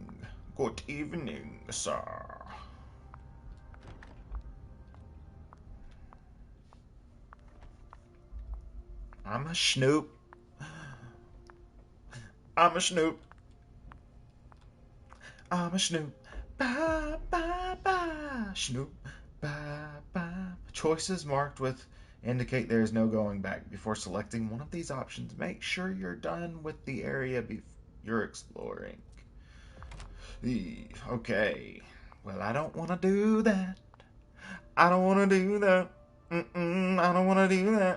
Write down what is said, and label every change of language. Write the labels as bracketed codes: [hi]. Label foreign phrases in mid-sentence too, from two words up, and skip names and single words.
[en] Good evening, sir. I'm a snoop. I'm a snoop. I'm a snoop. Ba ba ba. Snoop. Ba ba. Choices marked with indicate there is no going back. Before selecting one of these options, make sure you're done with the area you're exploring. Okay. Well, I don't want to do that. I don't want to do that. I don't want to do that.